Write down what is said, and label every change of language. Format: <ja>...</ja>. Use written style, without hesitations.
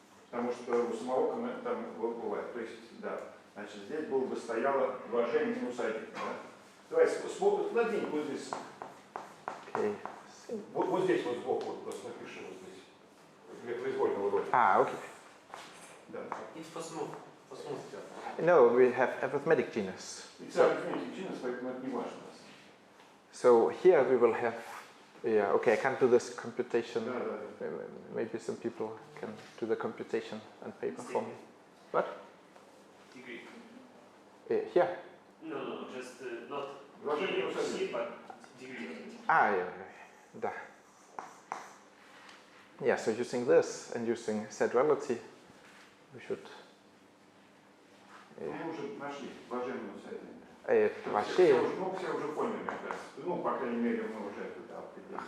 <ru>Потому что у самого там бывает. То есть, да. Значит, здесь было бы стояло 2g минус 1. Да? Давайте, надень вот здесь.</ru> <en>Okay.</en> <ru>Вот здесь вот сбоку, вот просто напиши вот здесь. Для произвольного рода.</ru> <en>Okay.</en> <ru>Да.</ru> <en>It's for smooth. No, we have arithmetic genus. It's arithmetic genus,</en> <ru>поэтому это не важно.</ru> <en>So here we will have, okay, I can't do this computation. Maybe some people can do the computation on paper for me. What? Degree. Here? No, just not Degree of C, but degree.</en> <ru>Да.</ru> <en>Yeah, so using this and using Z-duality, we should.</en> <ru>Мы уже нашли 2g минус 1. Вообще. Все уже поняли, мне кажется. Ну, по крайней мере, мы уже это определили.</ru>